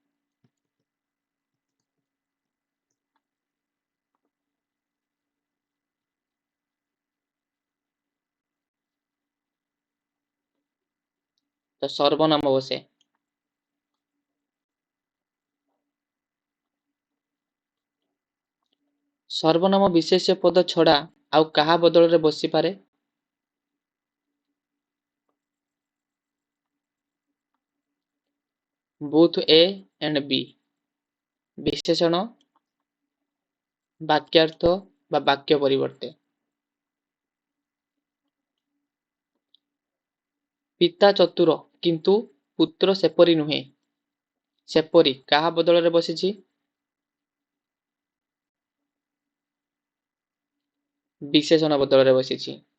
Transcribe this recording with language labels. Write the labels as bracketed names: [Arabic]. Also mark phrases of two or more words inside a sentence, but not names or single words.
[Odia] ତ ସର୍ବନାମ ବସେ। ସର୍ବନାମ ବିଶେଷ୍ୟ ପଦ ଛଡା ଆଉ କାହା ବଦଳରେ ବସିପାରେ? [English] both A and B। [Odia] ବିଶେଷଣ, ବାକ୍ୟାର୍ଥ ବା ବାକ୍ୟ ପରିବର୍ତ୍ତେ। ପିତା ଚତୁର କିନ୍ତୁ ପୁତ୍ର ସେପରି ନୁହେଁ। ସେପରି କାହା ବଦଳରେ ବସିଛି? ବିଶେଷଣ ବଦଳରେ ବସିଛି।